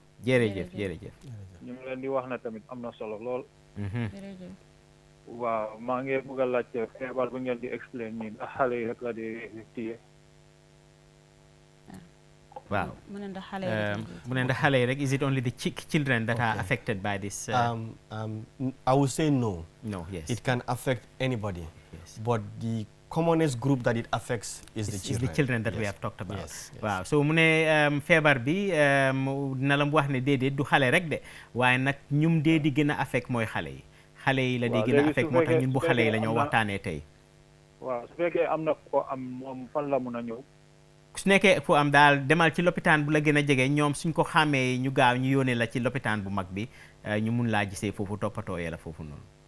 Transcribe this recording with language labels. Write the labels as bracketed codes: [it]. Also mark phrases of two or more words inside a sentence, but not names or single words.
[wo] jërëjëf. ñu ngi leen di wax na tamit am na solo lool. jërëjëf. waaw maa ngi bëgg a laajte feebar bu ngeen di explain nii ndax xale yi rek la di téye. Wow. mu ne ndax xale yi rek, [en] is it only the children that are affected by this? I would say no. No, yes. It can affect anybody. Yes. But the commonest group that it affects is the children. Is the children that we have talked about. Yes. [wo] Waaw so mu ne feebar bi dina la wax ne déedéet du xale rek de, waaye nag ñum dee di gën a affect mooy xale yi. xale yi la di gën a affect, moo tax ñun bu xale yi la ñoo waxtaanee tey. waaw su fekkee am na ko am moom fan la mun a ñëw. su nekkee fu am daal demal ci lopitaan bu la gën a jege, ñoom suñ ko xàmmee ñu gaaw ñu yónnee la ci lopitaan bu mag bi, ñu mun laa gisee foofu toppatoo yee la foofu noonu.